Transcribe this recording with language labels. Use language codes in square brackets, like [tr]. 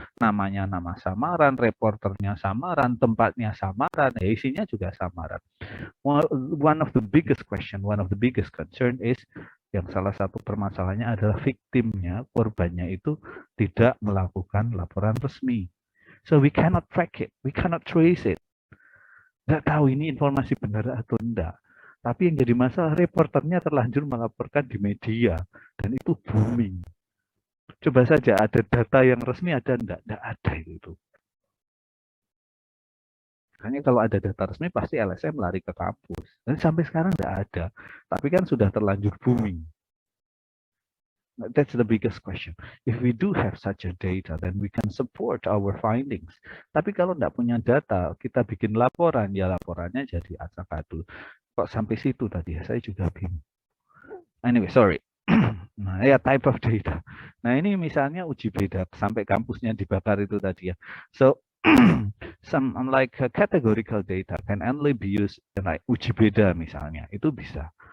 [id] Namanya nama samaran, reporternya samaran, tempatnya samaran, ya isinya juga samaran. [en] One of the biggest question, one of the biggest concern is [id] yang salah satu permasalahannya adalah victimnya, korbannya itu tidak melakukan laporan resmi. [en] So we cannot track it, we cannot trace it. [id] Nggak tahu ini informasi benar atau enggak. Tapi yang jadi masalah, reporternya terlanjur melaporkan di media dan itu booming. Coba saja ada data yang resmi ada enggak? Enggak ada itu. Makanya kalau ada data resmi pasti LSM lari ke kampus. Dan sampai sekarang tidak ada. Tapi kan sudah terlanjur booming. [en] That's the biggest question. If we do have such a data, then we can support our findings. [id] Tapi kalau tidak punya data, kita bikin laporan, ya laporannya jadi acak-adul. Kok sampai situ tadi ya, saya juga bingung. [en] Anyway, sorry. [id] Nah, ya [en] type of data. [id] Nah, ini misalnya uji beda sampai kampusnya dibakar itu tadi ya. [en] So, some like categorical data can only be used like [id] uji beda misalnya. Itu bisa.